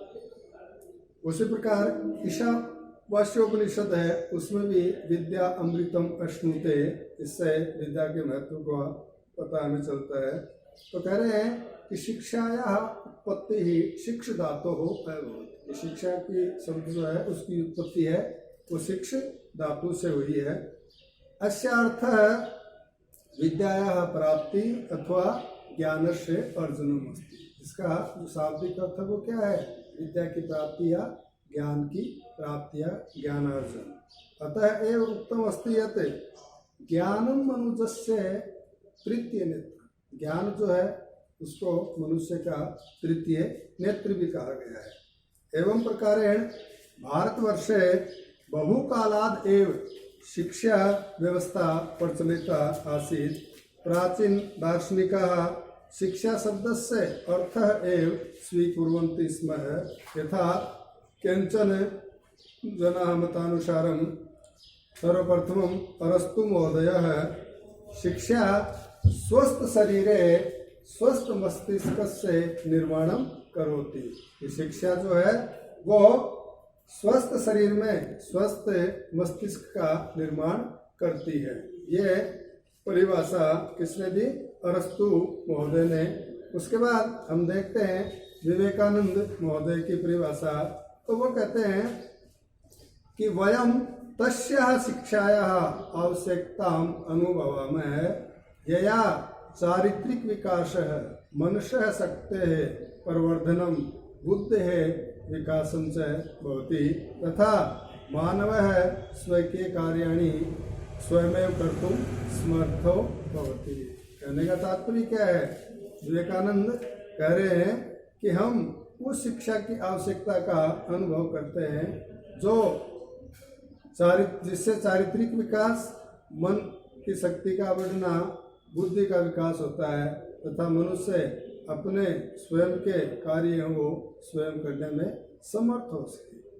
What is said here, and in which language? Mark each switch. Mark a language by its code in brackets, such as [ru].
[hi] उसी प्रकार ईशावास्योपनिषद है, उसमें भी [sa] विद्या अमृतम अश्नुते, [hi] इससे विद्या के महत्व का पता हमें चलता है। तो कह रहे हैं कि शिक्षाया उत्पत्ति ही शिक्ष धातु हो। शिक्षा की शब्द जो है उसकी उत्पत्ति है वो शिक्ष धातु से हुई है। [sa] अस्य अर्थः विद्यायाः प्राप्ति अथवा ज्ञान से अर्जुनम अस्ति। [hi] इसका जो शाब्दिक अर्थ वो क्या है? विद्या की प्राप्ति या ज्ञान की प्राप्ति या ज्ञानार्जन। [sa] अतः एव उक्तम अस्ति यत् ज्ञानम मनुजस्य तृतीय नेत्र। [hi] ज्ञान जो है उसको मनुष्य का तृतीय नेत्र भी कहा गया है। [sa] एवं प्रकारेण भारतवर्षे बहुकालाद एव शिक्षा व्यवस्था प्रचलिता आसीत्। प्राचीन दार्शनिकाः शिक्षा शब्दस्य अर्थः एव स्वीकुर्वन्ति स्म। यथा केचन जनाः मतानुसारं सर्वप्रथमं अरस्तु महोदयः शिक्षा स्वस्थ शरीरे स्वस्थ मस्तिष्कस्य निर्माणं करोति। [hi] ये शिक्षा जो है वो स्वस्थ शरीर में स्वस्थ मस्तिष्क का निर्माण करती है। ये परिभाषा किसने दी? अरस्तु महोदय ने। उसके बाद हम देखते हैं विवेकानंद महोदय की परिभाषा। तो वो कहते हैं कि [sa] वयम तस्याः शिक्षायाः आवश्यकताम् अनुभवामः यया चारित्रिक विकासः मनुष्यः शक्तेः प्रवर्धनं बुद्धेः विकासं च भवति तथा मानवः स्वकीयकार्याणि स्वयमेव कर्तुं समर्थो भवति। [hi] कहने का तात्पर्य क्या है? विवेकानंद कह रहे हैं कि हम उस शिक्षा की आवश्यकता का अनुभव करते हैं जो जिससे चारित्रिक विकास, मन की शक्ति का बढ़ना, बुद्धि का विकास होता है तथा मनुष्य अपने स्वयं के कार्य वो स्वयं करने में समर्थ हो सके।